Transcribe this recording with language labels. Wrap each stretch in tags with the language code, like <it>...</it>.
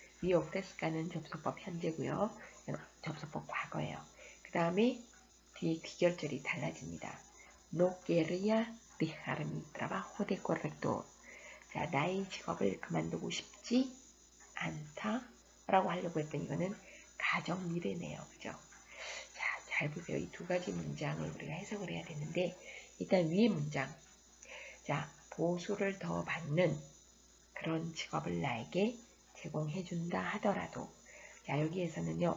<ko>이 ofrezcan은 접속법 현재고요. 접속법 과거예요. 그 다음에 뒤에 귀결절이 달라집니다.</ko> <es>No quería dejar mi trabajo de corrector.</es> <ko>자, 나의 직업을 그만두고 싶지 않다 라고 하려고 했던 이거는 가정 미래네요. 그죠? 자, 잘 보세요. 이 두 가지 문장을 우리가 해석을 해야 되는데 일단 위의 문장. 자, 보수를 더 받는 그런 직업을 나에게 제공해준다 하더라도 자, 여기에서는요.</ko>